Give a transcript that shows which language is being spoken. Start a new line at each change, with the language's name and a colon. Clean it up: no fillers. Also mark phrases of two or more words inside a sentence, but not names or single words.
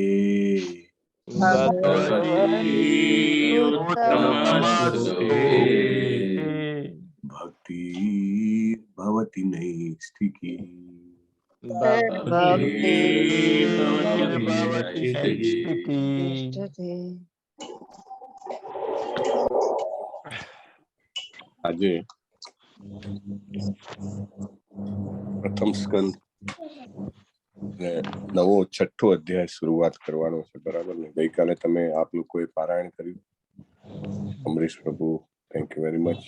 Sanskrit: भगवती उत्तमश्लोके भक्ति भवति नैष्ठिकी। भक्ति भवति नैष्ठिकी।
Gujarati: આજે પ્રથમ સ્કંદ નવો છઠ્ઠો અધ્યાય શરૂઆત કરવાનો છે, બરાબર ને? ગઈકાલે તમે આપ લોકોએ પારાયણ કર્યું. અમરીશ પ્રભુ,
English: thank you very much.